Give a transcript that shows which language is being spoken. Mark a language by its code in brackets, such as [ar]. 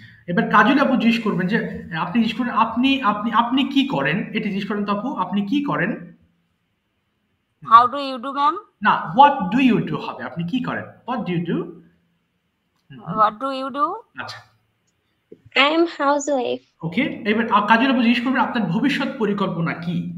[bn] এবার কাজল আপু জিজ্ঞেস করবেন যে আপনি জিজ্ঞেস করেন আপনি কি করেন, এটা জিজ্ঞেস করেন তো আপু, আপনি কি করেন? [en] How do you do, ma'am? না, what do you do হবে, [bn] আপনি কি করেন, [en] what do you do? What do you do? [bn] আচ্ছা, [en] I am housewife. [bn] ওকে, এবার কাজল আপু জিজ্ঞেস করবেন আপনার ভবিষ্যৎ পরিকল্পনা কি?